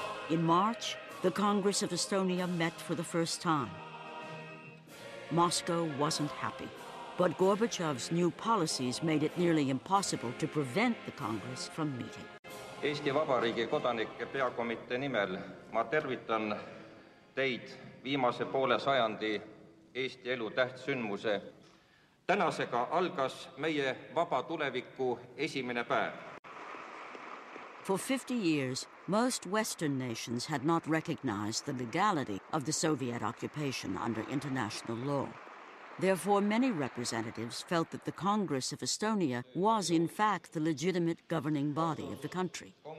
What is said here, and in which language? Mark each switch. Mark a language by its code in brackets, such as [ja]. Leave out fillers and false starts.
[en] In March, the Congress of Estonia met for the first time. Moscow wasn't happy, but Gorbachev's new policies made it nearly impossible to prevent the Congress from meeting. [et] Eesti Vabariigi kodanike peakomitee nimel ma tervitan teid viimase poole sajandi Eesti elu tähtsündmuse. Tänasega algas meie vaba tuleviku esimene päev. [en] For 50 years, most Western nations had not recognized the legality of the Soviet occupation under international law. Therefore, many representatives felt that the Congress of Estonia was in fact the legitimate governing body of the country.